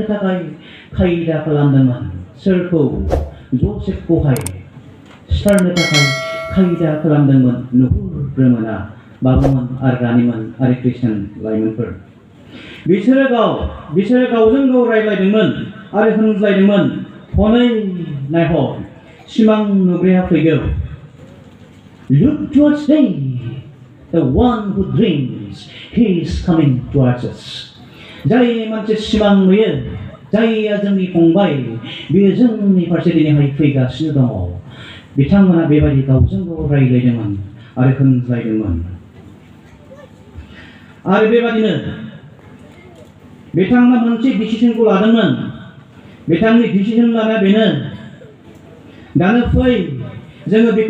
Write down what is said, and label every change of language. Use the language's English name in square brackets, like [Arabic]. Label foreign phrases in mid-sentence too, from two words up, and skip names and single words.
[Bodo] थाखाय खायदा खालामदोंमोन सोरखौ जसेफखौहाय सिथारनो थाखाय खायदा खालामदोंमोन नुहुरग्रोमोना बाबुमोन आरो रानिमोन आरो ख्रिस्टियान लाइमोनफोर बिसोरो गावजों गाव रायज्लायदोंमोन आरो होनज्लायदोंमोन हनै नायहर सिमां नुग्राया फैगौ [English] Look towards me the one who dreams he is coming towards us [Bodo] जाय मानसि सिमां नुयो जायया जोंनि फंबाय बियो जोंनि फारसे दिनैहाय फैगासिनो दङ बिथांमोना बेबायदि गावजों गाव रायज्लायदोंमोन आरो होनज्लायदोंमोन आरो बेबादिनो बिथांमोना मोनसे डिसिजनखौ लादोंमोन बिथांनि डिसिजन लानाया बेनो दानो फै जोङो बेखौ